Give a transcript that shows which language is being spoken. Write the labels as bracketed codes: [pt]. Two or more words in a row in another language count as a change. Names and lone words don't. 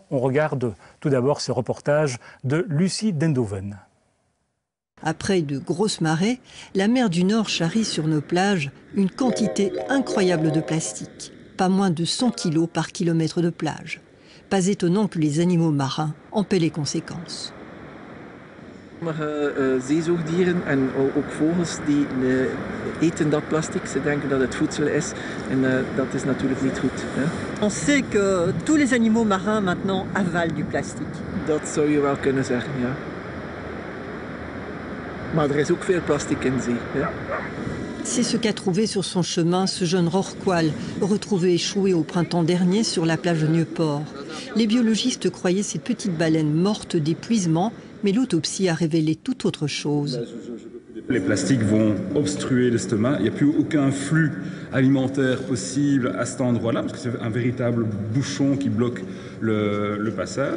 [fr] On regarde tout d'abord ce reportage de Lucie Dendoven. Après de grosses marées, la mer du Nord charrie sur nos plages une quantité incroyable de plastique. Pas moins de 100 kilos par kilomètre de plage. Pas étonnant que les animaux marins en paient les conséquences. [nl] Sommige zeezoogdieren en ook vogels die eten dat plastic. Ze denken dat het voedsel is en dat is natuurlijk niet goed. [fr] On sait que tous les animaux marins maintenant avalent du plastique. [nl] Dat zou je wel kunnen zeggen, ja. Maar er is ook veel plastic in zee. [fr] C'est ce qu'a trouvé sur son chemin ce jeune rorqual, retrouvé échoué au printemps dernier sur la plage de Nieuport. Les biologistes croyaient cette petite baleine morte d'épuisement, mais l'autopsie a révélé tout autre chose. Les plastiques vont obstruer l'estomac, il n'y a plus aucun flux alimentaire possible à cet endroit-là, parce que c'est un véritable bouchon qui bloque le passage.